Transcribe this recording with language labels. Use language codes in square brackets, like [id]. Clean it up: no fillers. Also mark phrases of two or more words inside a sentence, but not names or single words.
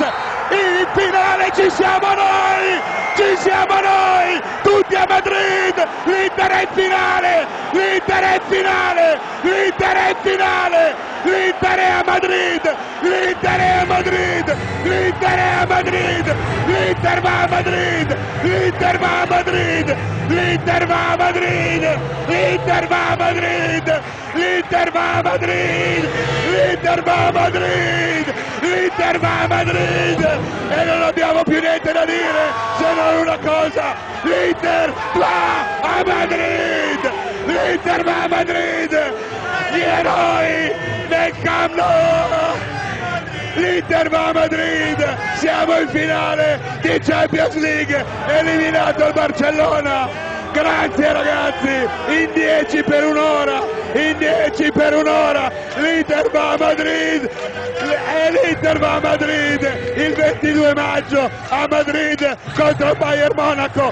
[it] In finale ci siamo noi! Ci siamo noi! Tutti a Madrid! L'Inter è in finale! L'Inter è in finale! L'Inter è in finale! L'Inter è a Madrid! L'Inter è a Madrid! L'Inter è a Madrid! L'Inter va a Madrid! L'Inter va a Madrid! L'Inter va a Madrid! L'Inter va a Madrid! L'Inter va a Madrid! L'Inter va a Madrid! L'Inter va a Madrid! E non abbiamo più niente da dire se non una cosa: l'Inter va a Madrid! L'Inter va a Madrid! Gli eroi del Camp Nou! L'Inter va a Madrid, siamo in finale di Champions League, eliminato il Barcellona. Grazie ragazzi, in 10 per un'ora, in 10 per un'ora, l'Inter va a Madrid e l'Inter va a Madrid il 22 maggio a Madrid contro il Bayern Monaco.